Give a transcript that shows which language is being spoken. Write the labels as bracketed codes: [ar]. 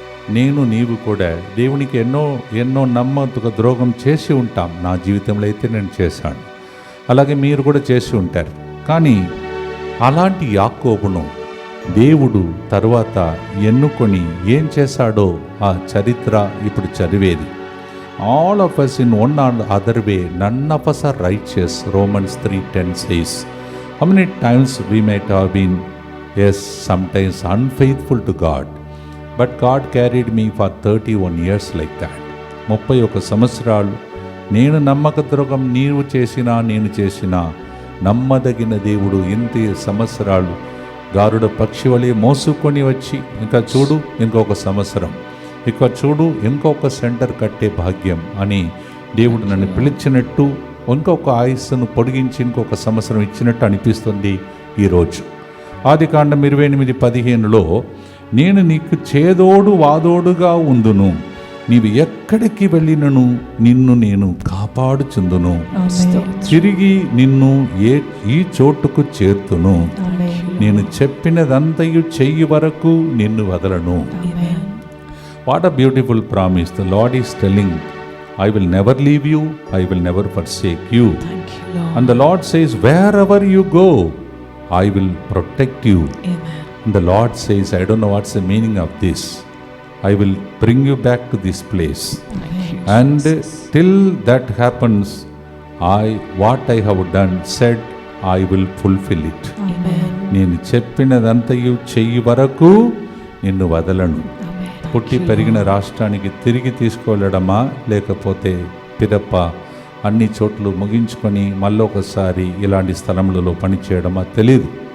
[te] నీవు కూడా దేవునికి ఎన్నో నమ్మక ద్రోహం చేసి ఉంటాం. నా జీవితంలో అయితే నేను చేశాను, అలాగే మీరు కూడా చేసి ఉంటారు. కానీ అలాంటి యాకోబును దేవుడు తరువాత ఎన్నుకొని ఏం చేశాడో ఆ చరిత్ర ఇప్పుడు చదివేది. [en] All of us in one or other way, none of us are righteous. Romans 3:10 says. How many times we might have been, yes, sometimes unfaithful to God, but God carried me for 31 years like that. [te] 31 సంవత్సరాలు నేను నమ్మక ద్రోహం నేను చేసిన నమ్మదగిన దేవుడు ఇంత సంవత్సరాలు గారుడ పక్షి వలె మోసుకొని వచ్చి ఇంకా చూడు ఇంకొక సంవత్సరం, ఇక చూడు ఇంకొక సెంటర్ కట్టే భాగ్యం అని దేవుడు నన్ను పిలిచినట్టు, ఇంకొక ఆయుస్సును పొడిగించి ఇంకొక సంవత్సరం ఇచ్చినట్టు అనిపిస్తుంది ఈరోజు. ఆదికాండం 28:15లో నేను నీకు చేదోడు వాదోడుగా ఉందును, నీవు ఎక్కడికి వెళ్ళినను నిన్ను నేను కాపాడుచుందును, తిరిగి నిన్ను ఈ చోటుకు చేర్తును, నేను చెప్పినదంతయు చెయ్యి వరకు నిన్ను వదలను. [en] What a beautiful promise. The Lord is telling, I will never leave you, I will never forsake you. Thank you, Lord. And the Lord says, wherever you go, I will protect you. Amen. And the Lord says, I don't know what's the meaning of this. I will bring you back to this place. And till that happens, what I have done, said, I will fulfill it. Amen. [te] నేను చెప్పినదంతయు చెయ్యి వరకు నిన్ను వదలను. పుట్టి పెరిగిన రాష్ట్రానికి తిరిగి తీసుకువెళ్ళడమా, లేకపోతే పిదప్ప అన్ని చోట్ల ముగించుకొని మళ్ళొకసారి ఇలాంటి స్థలములలో పనిచేయడమా తెలియదు.